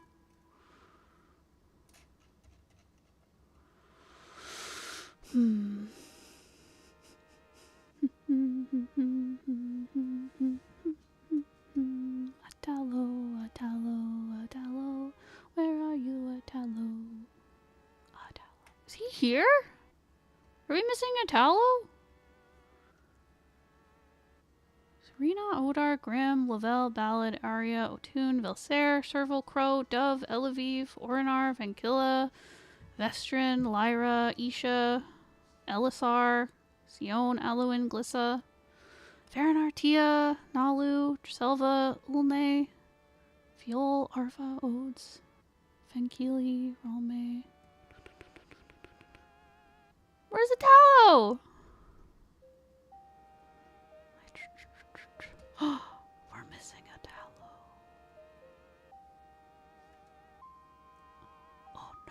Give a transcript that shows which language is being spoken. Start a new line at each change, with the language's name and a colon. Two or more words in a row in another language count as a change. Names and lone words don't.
English: Atalo, Atalo, Atalo. Where are you, Atalo? Atalo. Is he here? Are we missing Atalo? Serena, Odar, Grimm, Lavelle, Ballad, Arya, Otun, Velsair, Serval, Crow, Dove, Eleviv, Orinar, Vankilla, Vestrin, Lyra, Isha, Elisar, Sion, Aluin, Glissa, Faranar, Tia, Nalu, Driselva, Ulne, Fiol, Arva, Odes, Fenkili, Rome. Where's the tallow? We're missing a tallow. Oh no.